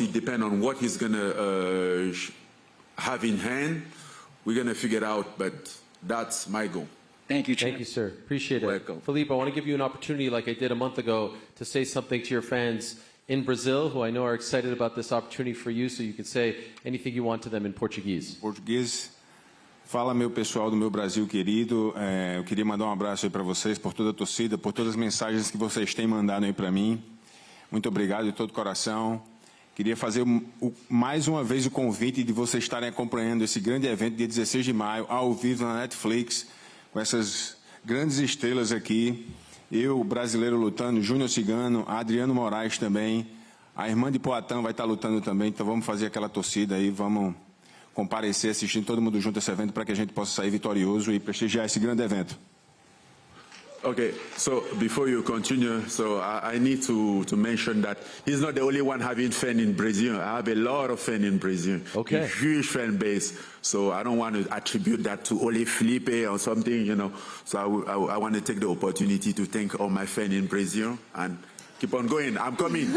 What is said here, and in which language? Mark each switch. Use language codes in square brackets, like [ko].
[en] It depends on what he's going to have in hand. We're going to figure it out, but that's my goal. Thank you, Champ. Thank you, sir. Appreciate it. Welcome. Philippe, I want to give you an opportunity, like I did a month ago, to say something to your fans in Brazil, who I know are excited about this opportunity for you, so you can say anything you want to them in Portuguese. [pt] Português. Fala, meu pessoal do meu Brasil querido. Eu queria mandar abraço aí para vocês, por toda a torcida, por todas as mensagens que vocês têm mandado aí para mim. Muito obrigado de todo o coração. Queria fazer mais uma vez o convite de vocês estarem acompanhando esse grande evento, dia 16 de maio, ao vivo na Netflix, com essas grandes estrelas aqui. Eu, brasileiro, lutando, Júnior Cigano, Adriano Moraes também. A irmã de Poatã vai estar lutando também, então vamos fazer aquela torcida aí, vamos comparecer, assistindo todo mundo junto a esse evento para que a gente possa sair vitorioso e prestigiar esse grande evento. [en] Okay, so before you continue, so I need to mention that he's not the only one having fan in Brazil. I have a lot of fan in Brazil. Okay. A huge fan base. So I don't want to attribute that to only Philippe or something, you know. So I want to take the opportunity to thank all my fans in Brazil and Keep on going. I'm coming.